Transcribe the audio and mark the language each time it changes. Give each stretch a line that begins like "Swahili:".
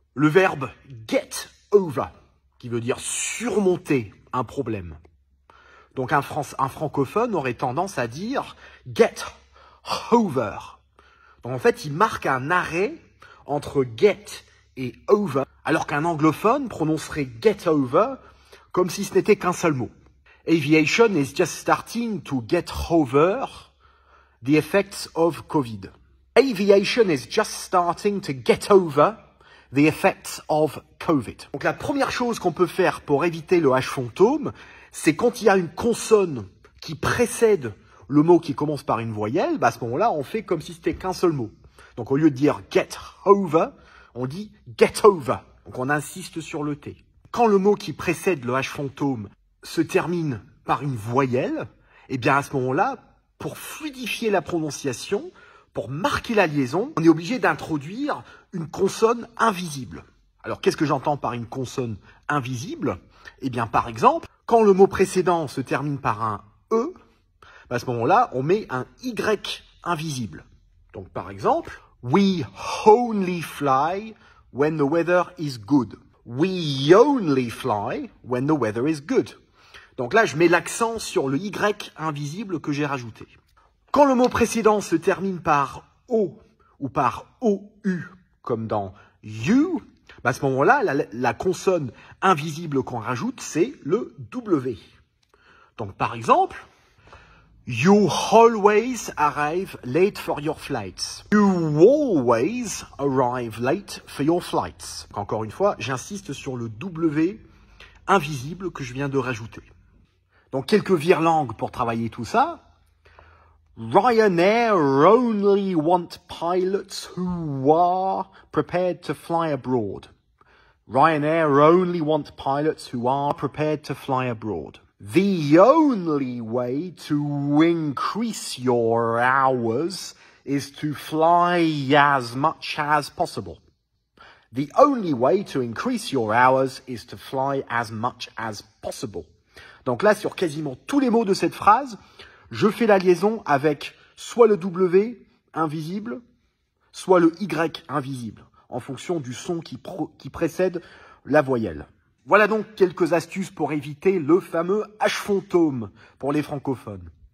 French: Le verbe get over, qui veut dire surmonter un problème. Donc, un francophone aurait tendance à dire get over. Donc, en fait, il marque un arrêt entre get et over, alors qu'un anglophone prononcerait get over comme si ce n'était qu'un seul mot.
English: Aviation is just starting to get over the effects of COVID. Aviation is just starting to get over the effects of COVID.
French: Donc la première chose qu'on peut faire pour éviter le H fantôme, c'est quand il y a une consonne qui précède le mot qui commence par une voyelle, à ce moment-là, on fait comme si c'était qu'un seul mot. Donc au lieu de dire get over, on dit get over. Donc on insiste sur le T. Quand le mot qui précède le H fantôme se termine par une voyelle, eh bien à ce moment-là, pour fluidifier la prononciation, pour marquer la liaison, on est obligé d'introduire une consonne invisible. Alors qu'est-ce que j'entends par une consonne invisible? Eh bien par exemple, quand le mot précédent se termine par un E, à ce moment-là, on met un Y invisible. Donc par exemple,
English: we only fly when the weather is good. We only fly when the weather is good.
French: Donc là, je mets l'accent sur le Y invisible que j'ai rajouté. Quand le mot précédent se termine par O ou par OU, comme dans you, à ce moment-là, la consonne invisible qu'on rajoute, c'est le W. Donc par exemple,
English: you always arrive late for your flights. You always arrive late for your flights.
French: Encore une fois, j'insiste sur le W invisible que je viens de rajouter. Donc, quelques virelangues pour travailler tout ça.
English: Ryanair only want pilots who are prepared to fly abroad. Ryanair only want pilots who are prepared to fly abroad. The only way to increase your hours is to fly as much as possible. The only way to increase your hours is to fly as much as possible.
French: Donc là, sur quasiment tous les mots de cette phrase, je fais la liaison avec soit le W invisible, soit le Y invisible, en fonction du son qui précède la voyelle. Voilà donc quelques astuces pour éviter le fameux H fantôme pour les francophones.